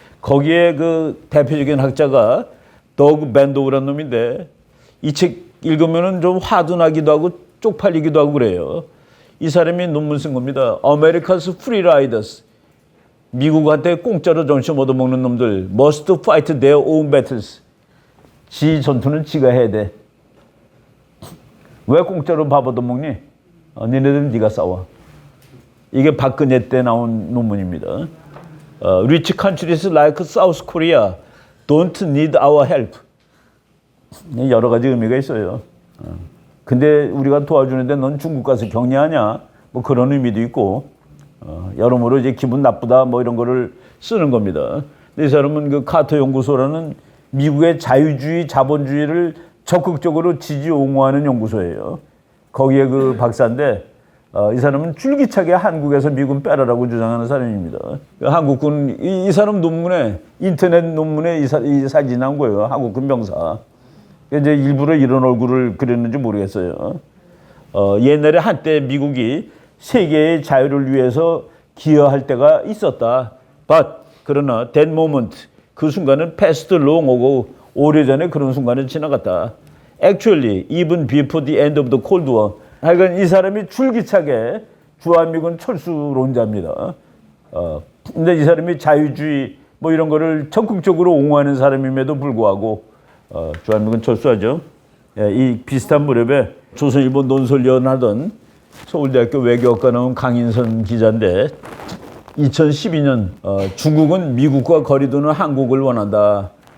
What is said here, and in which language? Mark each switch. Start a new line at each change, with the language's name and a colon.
Korean: 거기에 그 대표적인 학자가 더그 밴도우라는 놈인데 이 책 읽으면은 좀 화도 나기도 하고 쪽팔리기도 하고 그래요. 이 사람이 논문 쓴 겁니다.
English: America's Free Riders.
Korean: 미국한테 공짜로 점심 얻어먹는 놈들.
English: Must fight their own battles.
Korean: 지 전투는 지가 해야 돼. 왜 공짜로 밥 얻어먹니? 니네들은 네가 싸워. 이게 박근혜 때 나온 논문입니다.
English: Rich countries like South Korea don't need our help.
Korean: 여러 가지 의미가 있어요. 근데 우리가 도와주는데 넌 중국 가서 격려하냐? 뭐 그런 의미도 있고 여러모로 이제 기분 나쁘다 뭐 이런 거를 쓰는 겁니다. 근데 이 사람은 그 카터 연구소라는 미국의 자유주의 자본주의를 적극적으로 지지 옹호하는 연구소예요. 거기에 그 박사인데 이 사람은 줄기차게 한국에서 미군 빼라라고 주장하는 사람입니다. 한국군 이 사람 논문에 인터넷 논문에 이 사진이 나온 거예요. 한국군 병사. 이제 일부러 이런 얼굴을 그렸는지 모르겠어요. 옛날에 한때 미국이 세계의 자유를 위해서 기여할 때가 있었다.
English: But
Korean: 그러나
English: that moment
Korean: 그 순간은
English: past long ago
Korean: 오래전에 그런 순간은 지나갔다.
English: Actually even before the end of the Cold War
Korean: 하여간 이 사람이 줄기차게 주한미군 철수론자입니다. 근데 이 사람이 자유주의 뭐 이런 거를 적극적으로 옹호하는 사람임에도 불구하고 주한미군 철수하죠. 예, 이 비슷한 무렵에 조선일보 논설위원 하던 서울대학교 외교학과 나온 강인선 기자인데 2012년 중국은 미국과 거리 두는 한국을 원한다.